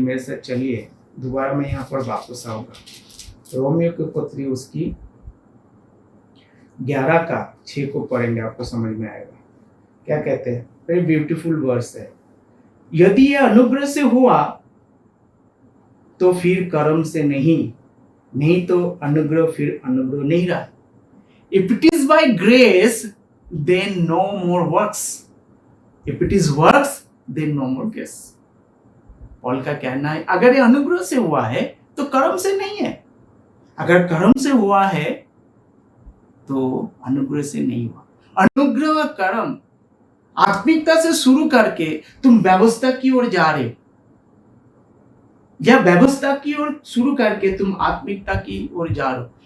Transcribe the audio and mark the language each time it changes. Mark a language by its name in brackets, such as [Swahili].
[Hindi] मेरे साथ चलिए दोबारा मैं यहाँ पर वापस आऊंगा। रोमियो की पत्री उसकी 11:6 को पढ़ेंगे, आपको समझ में आएगा। क्या कहते हैं? [English] very beautiful verse [Hindi] है। यदि यह अनुग्रह से हुआ तो फिर कर्म से नहीं तो अनुग्रह फिर अनुग्रह नहीं रहा। [English] If it is by grace, then no more works. If it is works, then no more grace. [Hindi] Paul का कहना है अगर ये अनुग्रह से हुआ है तो कर्म से नहीं है, अगर कर्म से हुआ है तो अनुग्रह से नहीं हुआ। अनुग्रह कर्म आत्मिकता से शुरू करके तुम व्यवस्था की ओर जा रहे हो, या व्यवस्था की ओर शुरू करके तुम आत्मिकता की ओर जा रहे हो।